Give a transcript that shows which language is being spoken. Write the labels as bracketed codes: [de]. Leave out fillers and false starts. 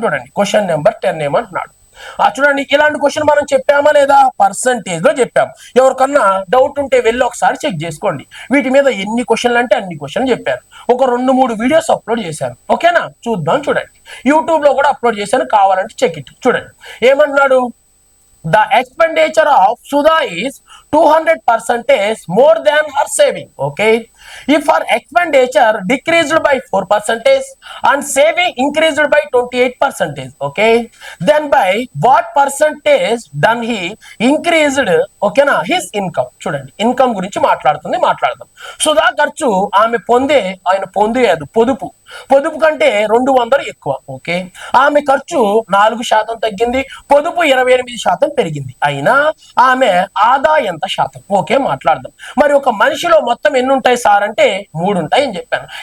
[te] చూడండి question number 10 ఏమంటున్నాడు. చూడండి ఇలాంటి క్వశ్చన్ మనం చెప్పామా లేదా? పర్సంటేజ్ లో చెప్పాం. ఎవరికన్నా డౌట్ ఉంటే వెళ్ళి ఒకసారి చెక్ చేసుకోండి. వీటి మీద ఎన్ని క్వశ్చన్లు అంటే అన్ని క్వశ్చన్లు చెప్పాను. ఒక 2-3 వీడియోస్ అప్లోడ్ చేశాను. ఓకేనా? చూద్దాం. చూడండి యూట్యూబ్ లో కూడా అప్లోడ్ చేశాను, కావాలంటే చెక్ ఇట్. చూడండి ఏమన్నాడు, [en] the expenditure of Sudha is 200% more than her saving. Okay, if her expenditure decreased by 4% and saving increased by 28%, okay, then by what percentage done he increased, okay na, his income? [te] చూడండి income గురించి మాట్లాడదాం. సుధా ఖర్చు ఆమె ఆయన పొందేది పొదుపు కంటే 200 ఎక్కువ. ఓకే, ఆమె ఖర్చు 4% తగ్గింది, పొదుపు 28% పెరిగింది. అయినా ఆమె ఆదా ఎంత శాతం? ఓకే మాట్లాడదాం. మరి ఒక మనిషిలో మొత్తం ఎన్ని ఉంటాయి సార్ అంటే 3 ఉంటాయి అని చెప్పాను.